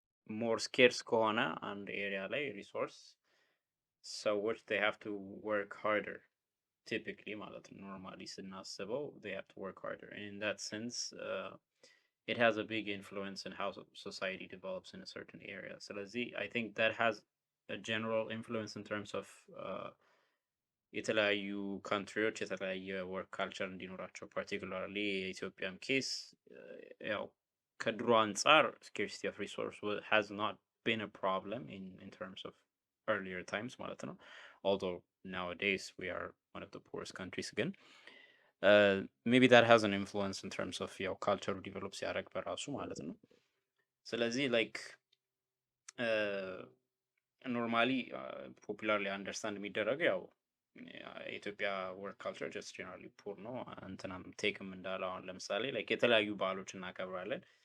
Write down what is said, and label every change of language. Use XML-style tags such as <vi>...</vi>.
<en>ሞር ስኬርስ ከሆነ አንድ ኤሪያ ላይ ሪሶርስ ሰዎች they have to work harder typically</en> <am>ማለት ነው።</am> <en>ኖርማሊ ስናስበው they have to work harder and in that sense it has a big influence in how society develops in a certain area. ስለዚህ I think that has a general influence in terms of</en> <am>የተለያዩ ካንትሪዎች የተለያየ ወርክ ካልቸር እንዲኖራቸው ፓርቲኩላርሊ የኢትዮጵያም ኬስ ያው ከድሮ አንጻር</am> <en>scarcity of resource has not been a problem in terms of earlier times</en> <am>ማለት ነው.</am> <en>Although nowadays we are one of the poorest countries again. Maybe that has an influence in terms of</en> <am>ያው ካልቸሩ ዲቨሎፕ ሲያደርግ በራሱ ማለት ነው። ስለዚህ ላይክ ኖርማሊ ፖፑላርሊ አንደርስታንድ የሚደረገው ያው የኢትዮጵያ ወርክ ካልቸር ጀስት ጀነራሊ ፑር ነው። እንትናም ቴክም እንዳለው አሁን ለምሳሌ ላይክ የተለያዩ ባህሎች እናከብራለን።</am>